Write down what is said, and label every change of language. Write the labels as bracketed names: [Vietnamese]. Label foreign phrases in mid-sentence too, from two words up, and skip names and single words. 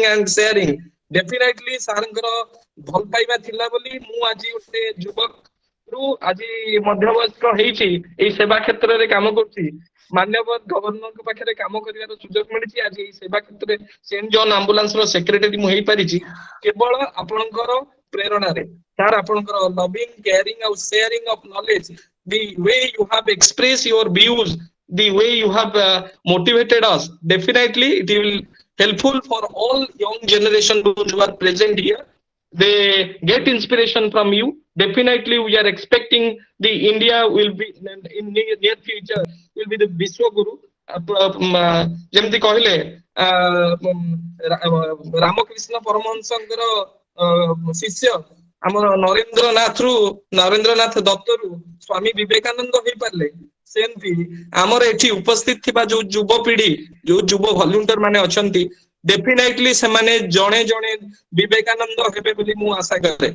[English] and sharing definitely [Odia] ସାର୍ଙ୍କର ଭଲ ପାଇବା ଥିଲା ବୋଲି ମୁଁ ଆଜି ଗୋଟେ ଯୁବକରୁ ଆଜି ମଧ୍ୟବୟସ୍କ ହେଇଛି ଏଇ ସେବା କ୍ଷେତ୍ରରେ କାମ କରୁଛି ମାନ୍ୟବର ଗଭର୍ଣ୍ଣରଙ୍କ ପାଖରେ କାମ କରିବାର ସୁଯୋଗ ମିଳିଛି ଆଜି ଏଇ ସେବା କ୍ଷେତ୍ରରେ ସେଣ୍ଟ [English] ଜନ୍ ଆମ୍ବୁଲାନ୍ସ [Odia] ର ସେକ୍ରେଟାରୀ ମୁଁ ହେଇପାରିଛି କେବଳ ଆପଣଙ୍କର ପ୍ରେରଣାରେ ସାର୍ ଆପଣଙ୍କର [English] loving caring ଆଉ sharing of knowledge the way you have expressed your views the way you have motivated us definitely it will helpful for all young generation who are present here they get inspiration from you definitely we are expecting the India will be in near future will be the Vishwa Guru [Odia] ଯେମିତି କହିଲେ ରାମକୃଷ୍ଣ ପରମହଂସଙ୍କର ଶିଷ୍ୟ ଆମର ନରେନ୍ଦ୍ରନାଥ ଦତ୍ତରୁ ସ୍ୱାମୀ ବିବେକାନନ୍ଦ ହେଇପାରିଲେ, ସେମିତି ଆମର ଏଠି ଉପସ୍ଥିତ ଥିବା ଯୋଉ ଯୁବପିଢି, ଯୋଉ ଯୁବ ଭଲ୍ୟୁଣ୍ଟର ମାନେ ଅଛନ୍ତି, ଡେଫିନେଟଲି ସେମାନେ ଜଣେ ଜଣେ ବିବେକାନନ୍ଦ ହେବେ ବୋଲି ମୁଁ ଆଶା କରେ।